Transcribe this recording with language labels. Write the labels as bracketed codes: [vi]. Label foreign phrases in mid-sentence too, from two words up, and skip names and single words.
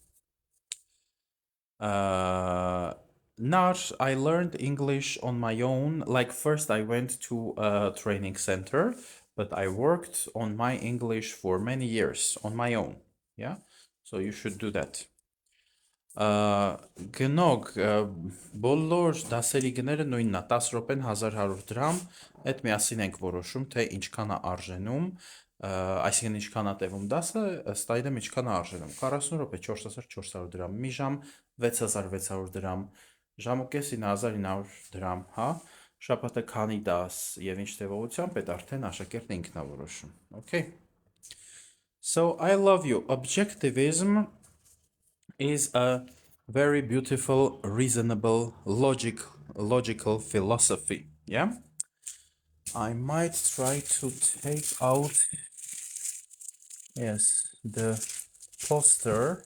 [en] Not, I learned English on my own. Like first I went to a training center, but I worked on my English for many years on my own. Yeah, so you should do that. [hy] Գնոք, բոլոր դասերի գները նույնն է, 10 րոպեն 1100 դրամ, այդ միասին ենք որոշում, թե ինչքան է արժենում, այսինքն ինչքան է տևում դասը, ըստ այդմ ինչքան է արժենում, 40 րոպե 4400 դրամ, մի ժամ 6600 դրամ, ժամ ու կես 9900 դրամ, հա, շաբաթը քանի դաս եւ ինչ տևողությամբ, այդ արդեն աշակերտն ինքն է որոշում, [en] okay? So I love you. Objectivism is a very beautiful, reasonable, logical philosophy. Yeah, I might try to take out, yes, the poster.